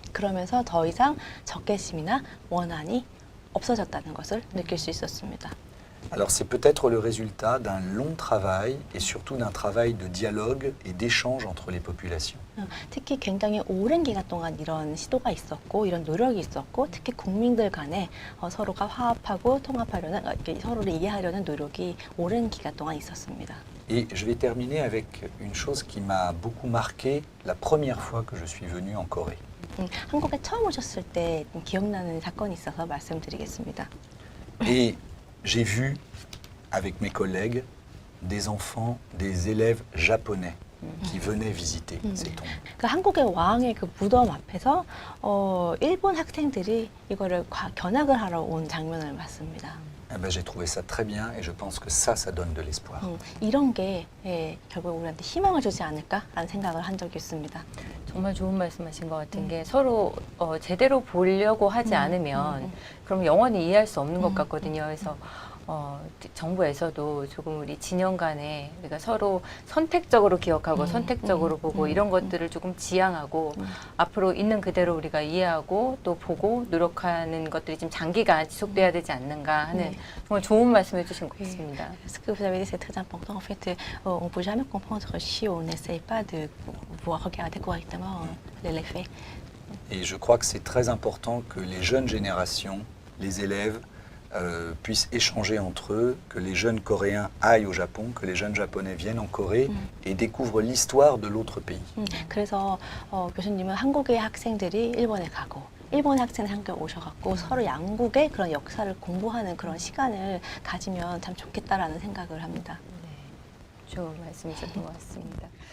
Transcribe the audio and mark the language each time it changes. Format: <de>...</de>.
<ko>그러면서 더 이상 적개심이나 원한이 없어졌다는 것을 느낄 수 있었습니다.</ko> <fr>Alors c'est peut-être le résultat d'un long travail et surtout d'un travail de dialogue et d'échange entre les populations.</fr> <ko>특히 굉장히 오랜 기간 동안 이런 시도가 있었고 이런 노력이 있었고 특히 국민들 간에 서로가 화합하고 통합하려는 서로를 이해하려는 노력이 오랜 기간 동안 있었습니다.</ko> <fr>Et je vais terminer avec une chose qui m'a beaucoup marqué la première fois que je suis venu en Corée.</fr> <ko>한국에 처음 오셨을 때 기억나는 사건이 있어서 말씀드리겠습니다.</ko> <fr>Et j'ai vu avec mes collègues des enfants, des élèves japonais qui venaient visiter ces tombes.</fr> <ko>그 한국의 왕의 그 무덤 앞에서 일본 학생들이 이거를 견학을 하러 온 장면을 봤습니다.</ko> <fr>Eh ben, j'ai trouvé ça très bien et je pense que ça donne de l'espoir.</fr> <ko>이런 게 결국 우리한테 희망을 주지 않을까라는 생각을 한 적이 있습니다. 정말 좋은 말씀하신 것 같은 게 서로 제대로 보려고 하지 않으면 그럼 영원히 이해할 수 없는 것 같거든요. 그래서 정부에서도 조금 우리 진영 간에 우리가 서로 선택적으로 기억하고 선택적으로 보고 이런 것들을 조금 지향하고 앞으로 있는 그대로 우리가 이해하고 또 보고 노력하는 것들이 좀 장기간 지속돼야 되지 않는가 하는 정말 좋은 말씀해 주신 것 같습니다.</ko> <fr>Ce que vous avez dit, c'est très important. En fait, on ne peut jamais comprendre si on n'essaye pas de pouvoir regarder correctement les faits. Et je crois que c'est très important que les jeunes générations, les élèves, puissent échanger entre eux, que les jeunes Coréens aillent au Japon, que les jeunes Japonais viennent en Corée et découvrent l'histoire de l'autre pays.</fr> <ko>그래서 교수님은 한국의 학생들이 일본에 가고 일본 학생이 한국에 오셔갖고 서로 양국의 그런 역사를 공부하는 그런 시간을 가지면 참 좋겠다라는 생각을 합니다. 좋은 말씀이셨던 것 같습니다.</ko>